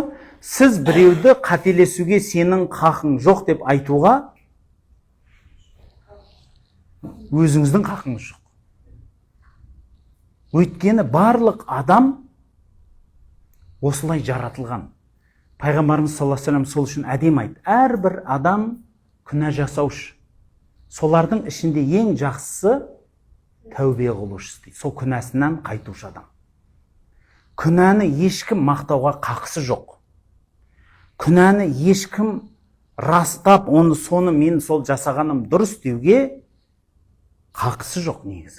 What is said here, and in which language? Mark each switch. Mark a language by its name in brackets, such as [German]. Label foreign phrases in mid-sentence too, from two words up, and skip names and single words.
[Kazakh] Сіз біреуді қателесуге сенің қақың жоқ деп айтуға өзіңіздің қақыңыз жоқ. Өйткені барлық адам осылай жаратылған. Пайғамбарымыз [Arabic] صلى الله عليه وسلم [Kazakh] сол үшін әдемі айтты. Әрбір адам күнә жасаушы. Солардың ішінде ең жақсысы тәубе қылушы дейді. Сол күнәсінен қайтушы адам. Күнәні ешкім мақтауға қақысы жоқ. Күнәні ешкім растап, соны мен сол жасағаным дұрыс деуге қақысы жоқ негізі.